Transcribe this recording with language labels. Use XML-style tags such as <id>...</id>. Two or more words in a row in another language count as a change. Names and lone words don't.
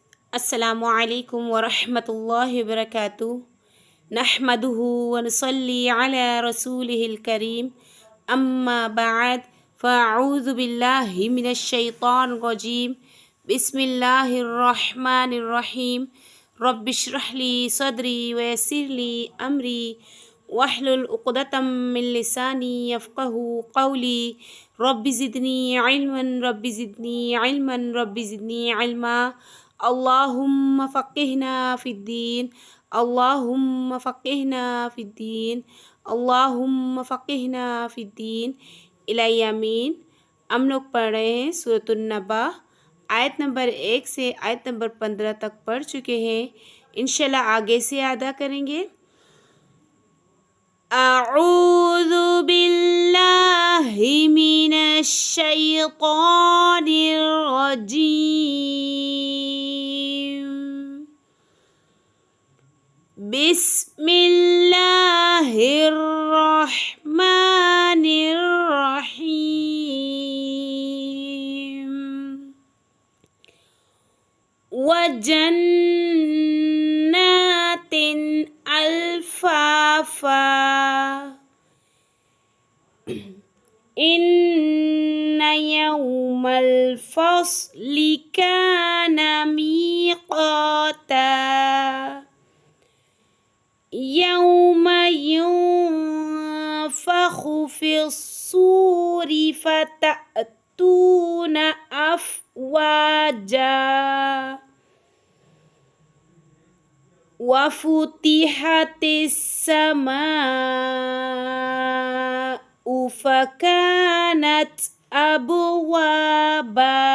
<ar>السلام عليكم ورحمة الله وبركاته نحمده ونصلي على رسوله الكريم أما بعد فأعوذ بالله من الشيطان الرجيم بسم الله الرحمن الرحيم رب اشرح لي صدري ويسر لي أمري واحلل عقدة من لساني يفقهوا قولي رب زدني علما رب زدني علما اللهم فقهنا في الدين اللهم فقهنا في الدين اللهم فقهنا في الدين إلهي آمين.</ar> <ur>ہم لوگ پڑھ رہے ہیں سورۃ النبا، آیت نمبر 1 سے آیت نمبر 15 تک پڑھ چکے ہیں. ان شاء اللہ آگے سے ادا کریں گے.</ur> <ar>أعوذ بالله من الشيطان الرجيم بسم الله الرحمن الرحيم وجنات ألفافا إن يوم الفصل كان ميقاتا يوم ينفخ في الصور فتأتون أفواجا وفتحت السماء فكانت أبوابا</ar>